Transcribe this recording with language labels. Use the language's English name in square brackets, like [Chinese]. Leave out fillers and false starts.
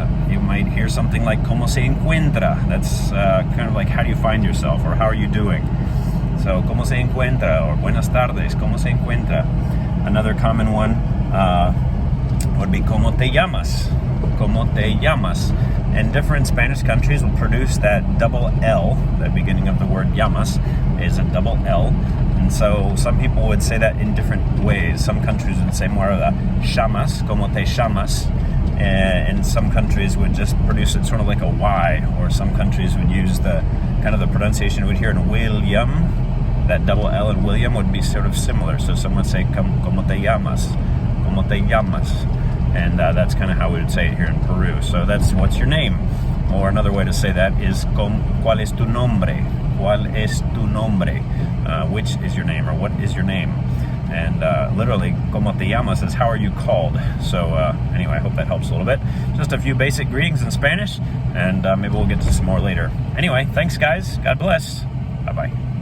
[English] You might hear something like [Spanish] ¿cómo se encuentra? [English] That's kind of like how do you find yourself, or how are you doing? [Spanish] So ¿cómo se encuentra? [English] Or [Spanish] buenas tardes, ¿cómo se encuentra? [English] Another common one would be [Spanish] ¿cómo te llamas? ¿Cómo te llamas? [English] And different Spanish countries will produce that double L. The beginning of the word llamas is a double L. And so some people would say that in different ways. Some countries would say more of the llamas, [Spanish] ¿cómo te llamas? [English] And some countries would just produce it sort of like a Y, or some countries would use the kind of the pronunciation you would hear in William. That double L in William would be sort of similar. So some would say [Spanish] ¿cómo te llamas? ¿Cómo te llamas? [English] And that's kind of how we would say it here in Peru. So that's what's your name? Or another way to say that is [Spanish] ¿cuál es tu nombre? ¿Cuál es tu nombre? [English] Which is your name, or what is your name? And literally, [Spanish] ¿cómo te llamas? [English] is how are you called? So anyway, I hope that helps a little bit. Just a few basic greetings in Spanish, and maybe we'll get to some more later. Anyway, thanks guys. God bless. Bye-bye.